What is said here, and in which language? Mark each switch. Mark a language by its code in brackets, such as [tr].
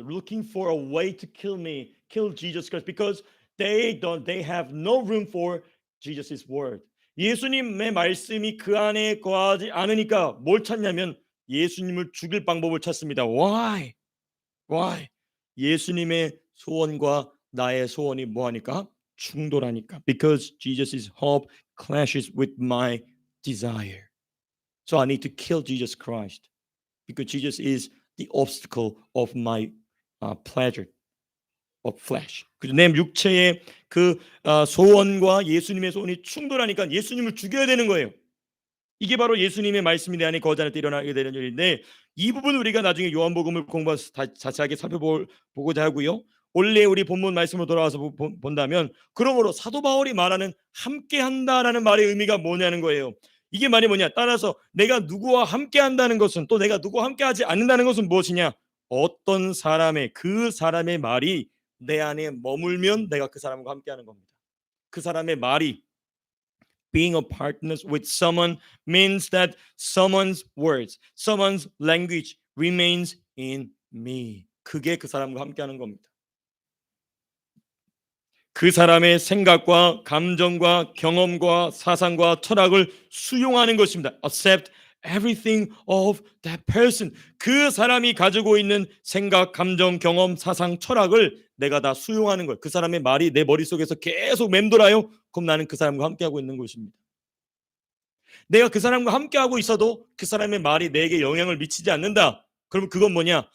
[en] Looking for a way to kill me, kill Jesus Christ, because they have no room for Jesus' word. [ko] 예수님의 말씀이 그 안에 거하지 않으니까 뭘 찾냐면 예수님을 죽일 방법을 찾습니다. [en] Why? Why? [ko] 예수님의 소원과 나의 소원이 뭐하니까? 충돌하니까. [en] Because Jesus' hope clashes with my desire. So I need to kill Jesus Christ. Because Jesus is the obstacle of my pleasure of flesh. [ko] 그래서 내 육체의 그 소원과 예수님의 소원이 충돌하니까 예수님을 죽여야 되는 거예요. 이게 바로 예수님의 말씀이 내 안에 거하지 않을 때 일어나게 되는 일인데 이 부분 우리가 나중에 요한복음을 공부해서 자세하게 살펴보고자 하고요. 원래 우리 본문 말씀으로 돌아와서 본다면 그러므로 사도 바울이 말하는 함께한다라는 말의 의미가 뭐냐는 거예요. 이게 말이 뭐냐? 따라서 내가 누구와 함께한다는 것은 또 내가 누구와 함께하지 않는다는 것은 무엇이냐? 어떤 사람의 그 사람의 말이 내 안에 머물면 내가 그 사람과 함께하는 겁니다. 그 사람의 말이 [en] being a partner with someone means that someone's words, someone's language remains in me. [ko] 그게 그 사람과 함께하는 겁니다. 그 사람의 생각과 감정과 경험과 사상과 철학을 수용하는 것입니다. [en] Accept everything of that person. [ko] 그 사람이 가지고 있는 생각, 감정, 경험, 사상, 철학을 내가 다 수용하는 것. 그 사람의 말이 내 머릿속에서 계속 맴돌아요. 그럼 나는 그 사람과 함께하고 있는 것입니다. 내가 그 사람과 함께하고 있어도 그 사람의 말이 내게 영향을 미치지 않는다. 그럼 그건 뭐냐?